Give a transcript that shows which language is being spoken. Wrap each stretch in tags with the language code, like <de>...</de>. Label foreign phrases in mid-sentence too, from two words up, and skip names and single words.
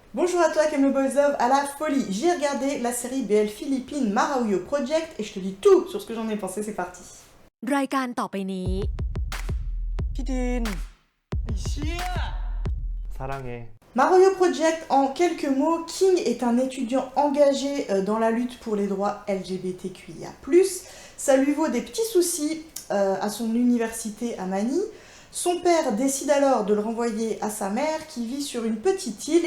<fr>Bonjour à toi Camille</fr> <en>Boys Love</en> <fr>à la folie. J'ai regardé la série BL Philippines Maravillo Project et je te dis tout sur ce que j'en ai pensé, c'est parti.</fr> <th>รายการต่อไปนี้ พี่ดินไอ้เชี่ย 사랑해.</th> <fr>Maravillo Project, en quelques mots, King est un étudiant engagé dans la lutte pour les droits LGBTQIA+. Ça lui vaut des petits soucis à son université à Manille. Son père décide alors de le renvoyer à sa mère qui vit sur une petite île.</fr>